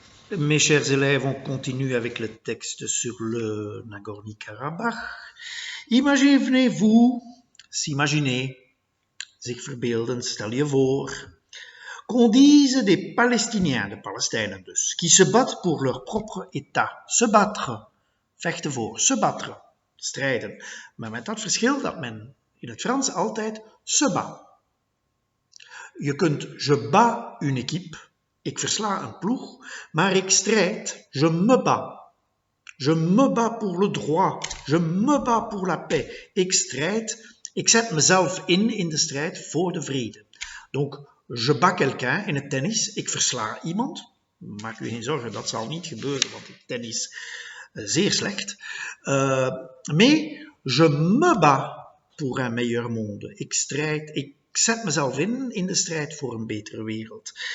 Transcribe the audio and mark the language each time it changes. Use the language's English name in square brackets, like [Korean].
[French] Mes chers élèves, on continue avec le texte sur le Nagorno-Karabakh. Imaginez-vous, s'imaginer, [Dutch] zich verbeelden, stel je voor, [French] qu'on dise des Palestiniens, [Dutch] de Palestijnen dus, [French] qui se battent pour leur propre état. Se battre, [Dutch] vechten voor, [French] se battre, [Dutch] strijden. Maar met dat verschil dat men in het Frans altijd [French] se bat. [Dutch] Je kunt je [French] bats une équipe, [Dutch] ik versla een ploeg, maar ik strijd, [French] je me bats. Je me bats pour le droit, je me bats pour la paix. [Dutch] Ik strijd, ik zet mezelf in de strijd voor de vrede. [French] Donc, je bats quelqu'un [Dutch] in het tennis, ik versla iemand. Maak u geen zorgen, dat zal niet gebeuren, want het tennis is zeer slecht. [French] Mais, je me bats pour un meilleur monde. [Dutch] Ik strijd, ik zet mezelf in de strijd voor een betere wereld.